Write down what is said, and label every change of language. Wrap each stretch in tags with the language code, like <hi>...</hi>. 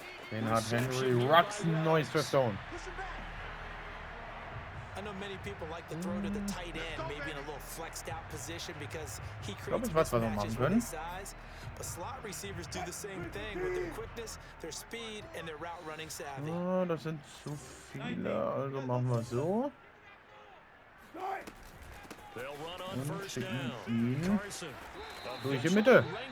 <de>Den hat Henry Rux, ein neues First Down.</de> <en>I know many people like to throw to the tight end, maybe in a little flexed out position because he creates mismatches with his size. But slot receivers do the same thing with their quickness, their speed, and their route running savvy.</en> <de>Oh, das sind zu viele, also machen wir so. Und schicken ihn durch die Mitte.</de>